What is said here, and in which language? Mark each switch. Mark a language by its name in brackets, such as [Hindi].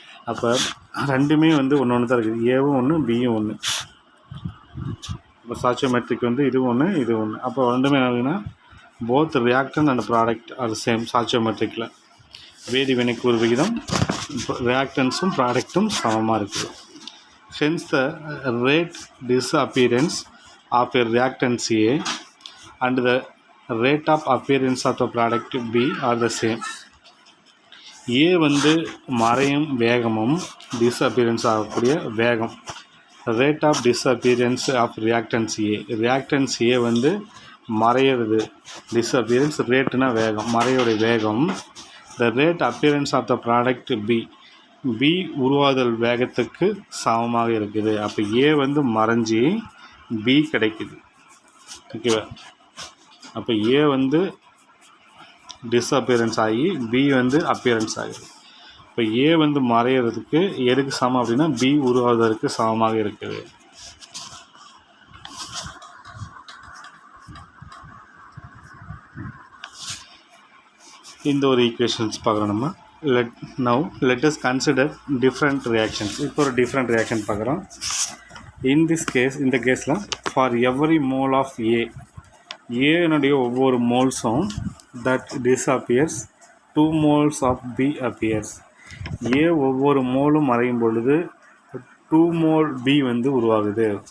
[Tamil] அப்போ ரெண்டுமே ஒன்று ஒன்று தான் இருக்குது. ஏவும் ஒன்று, பியும் ஒன்று. இப்போ சாச்சோமெட்ரிக் இது ஒன்று, இது ஒன்று. அப்போ ரெண்டுமே என்ன ஆகுதுன்னா [English] Both reactant and product are same. [Tamil] சாச்சோமெட்ரிக்கில் வேதி வினைக்கூறு விகிதம், ரியாக்டன்ஸும் ப்ராடக்ட்டும் சமமாக இருக்குது. [English] Hence the rate disappearance of a reactance A and the rate of appearance of the product B are the same. [Tamil] A மறையும் வேகமும் டிஸ்அப்பியரன்ஸ் ஆகக்கூடிய வேகம், [English] Rate of disappearance of reactants A. [Tamil] Reactance A மறையிறது, disappearance ரேட்டுனா வேகம், மறையோடைய வேகம். [English] the rate appearance of the product B, [Tamil] B உருவாதல் வேகத்துக்கு சமமாக இருக்குது. அப்போ ஏ மறைஞ்சி பி கிடைக்குது. ஓகேவா? அப்போ ஏ டிஸ்அப்பியரன்ஸ் ஆகி பி அப்பியரன்ஸ் ஆகுது. இப்போ ஏ மறையிறதுக்கு எதுக்கு சமம் அப்படின்னா பி உருவாவதற்கு சமமாக இருக்குது. இந்த ஒரு ஈக்குவேஷன்ஸ் பார்க்குறோம் நம்ம. [English] Let us consider different reactions. இப்போ ஒரு different reaction பார்க்குறோம். இந்த கேஸில் ஃபார் எவரி மோல் ஆஃப் [Tamil] ஏனுடைய ஒவ்வொரு மோல்ஸும் [English] That disappears 2 moles of B appears. [Tamil] ஏ ஒவ்வொரு மோலும் மறையும் பொழுது 2 mole பி உருவாகுது.